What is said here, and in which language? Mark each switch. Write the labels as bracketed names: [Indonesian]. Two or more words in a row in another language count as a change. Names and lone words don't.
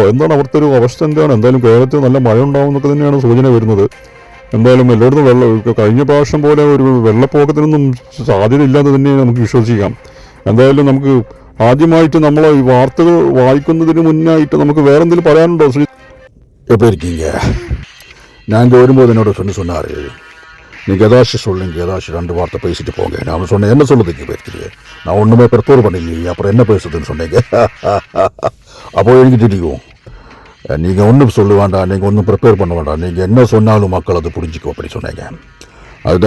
[Malayalam] എന്താണ് അവിടുത്തെ ഒരു അവസ്ഥ? എന്താണ്? എന്തായാലും കേരളത്തിൽ നല്ല മഴ ഉണ്ടാവും എന്നൊക്കെ തന്നെയാണ് സൂചന വരുന്നത്. എന്തായാലും എല്ലായിടത്തും കഴിഞ്ഞ പ്രാവശ്യം പോലെ ഒരു വെള്ളപ്പൊക്കത്തിനൊന്നും സാധ്യതയില്ലാന്ന് തന്നെ നമുക്ക് വിശ്വസിക്കാം. എന്തായാലും നമുക്ക് ആദ്യമായിട്ട് നമ്മൾ ഈ വാർത്തകൾ വായിക്കുന്നതിന് മുന്നായിട്ട് നമുക്ക് വേറെ എന്തെങ്കിലും പറയാനുണ്ടോ ശ്രീ? [Tamil] எப்படி இருக்கீங்க? நான் இங்கே வரும்போது என்னோட ஃப்ரெண்டு சொன்னார், நீங்கள் ஏதாச்சும் சொல்லுங்க, ஏதாச்சும் 2 வார்த்தை பேசிட்டு போங்க. நான் சொன்னேன், என்ன சொல்லுறதுக்கு பேசுறீங்க, நான் ஒன்றுமே ப்ரிப்பேர் பண்ணலையே, அப்புறம் என்ன பேசுறதுன்னு சொன்னீங்க. அப்போ எனக்கு தெரியும், நீங்கள் ஒன்றும் சொல்ல வேண்டாம், நீங்கள் ஒன்றும் ப்ரிப்பேர் பண்ண வேண்டாம், நீங்கள் என்ன சொன்னாலும் மக்கள் அதை புரிஞ்சுக்கும் அப்படி சொன்னீங்க.